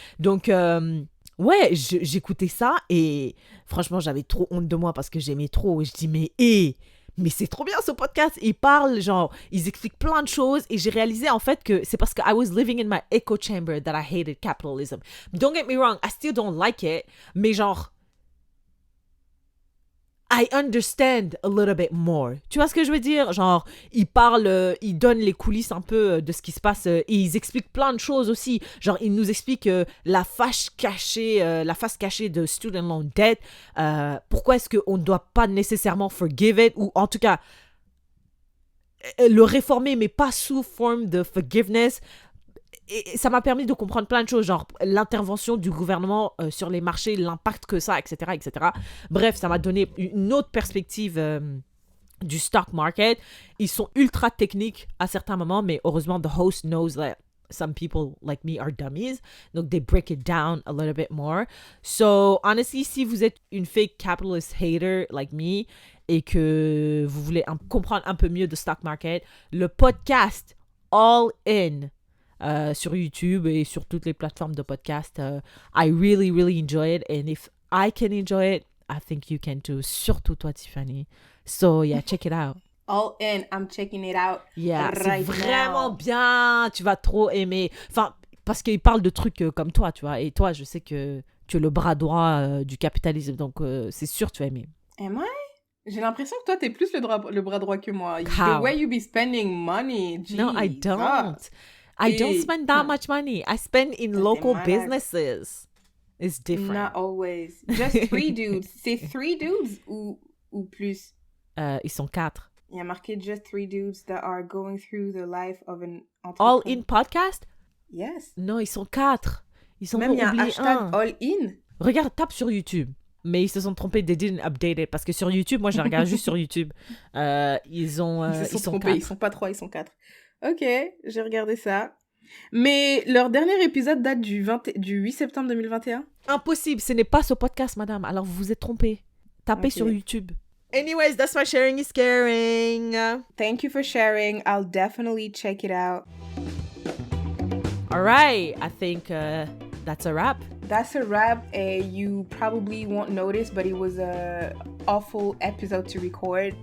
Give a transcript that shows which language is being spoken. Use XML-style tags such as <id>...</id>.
<fr>Donc, ouais, j'écoutais ça et franchement, j'avais trop honte de moi parce que j'aimais trop. Et je dis, mais c'est trop bien ce podcast. Ils parlent, genre, ils expliquent plein de choses. Et j'ai réalisé en fait que c'est parce que</fr> <en>I was living in my echo chamber that I hated capitalism. Don't get me wrong, I still don't like it.</en> <fr>Mais genre,</fr> <en>I understand a little bit more.</en> <fr>Tu vois ce que je veux dire? Genre, ils parlent, ils donnent les coulisses un peu de ce qui se passe et ils expliquent plein de choses aussi. Genre, ils nous expliquent la face cachée de student loan debt. Pourquoi est-ce qu'on ne doit pas nécessairement</fr> <en>forgive it</en> <fr>ou en tout cas le réformer, mais pas sous forme de forgiveness. Et ça m'a permis de comprendre plein de choses, genre l'intervention du gouvernement sur les marchés, l'impact que ça, etc., etc. Bref, ça m'a donné une autre perspective du stock market. Ils sont ultra techniques à certains moments, mais heureusement,</fr> <en>the host knows that some people like me are dummies. Donc, they break it down a little bit more. So, honestly,</en> <fr>si vous êtes une</fr> <en>fake capitalist hater like me</en> <fr>et que vous voulez comprendre un peu mieux de stock market, le podcast All In sur YouTube et sur toutes les plateformes de podcast.</fr> <en>I really, really enjoy it. And if I can enjoy it, I think you can too.</en> <fr>Surtout toi,</fr> <en>Tiffany. So, yeah, check it out. All In, I'm checking it out. Yeah, right</en> <fr>c'est vraiment</fr> <en>now.</en> <fr>bien. Tu vas trop aimer. Enfin, parce qu'il parle de trucs comme toi, tu vois. Et toi, je sais que tu es le bras droit du capitalisme. Donc, c'est sûr que tu vas aimer.</fr> <en>Am I?</en> <fr>J'ai l'impression que toi, t'es plus le bras droit que moi.</fr> <en>How? The way you be spending money. Jesus. No, I don't. I don't spend that much money. I spend in local businesses. It's different. Not always. Just 3 dudes.</en> <fr>C'est 3 dudes ou plus? Ils sont 4. Il y a marqué</fr> <en>just 3 dudes that are going through the life of an entrepreneur. All In podcast? Yes.</en> <fr>Non, ils sont 4. Ils sont même il y a un hashtag All In. Regarde, tape sur YouTube. Mais ils se sont trompés,</fr> <en>they didn't update it.</en> <fr>Parce que sur YouTube, moi je regarde juste sur YouTube. Ils se sont trompés, 4. Ils sont pas 3, ils sont 4. Ok, j'ai regardé ça. Mais leur dernier épisode date du 8 septembre 2021. Impossible, ce n'est pas ce podcast, madame. Alors vous vous êtes trompé. Tapez sur YouTube.</fr> <en>Anyways, that's my sharing is caring. Thank you for sharing. I'll definitely check it out. All right, I think that's a wrap. That's a wrap. You probably won't notice, but it was a awful episode to record.</en>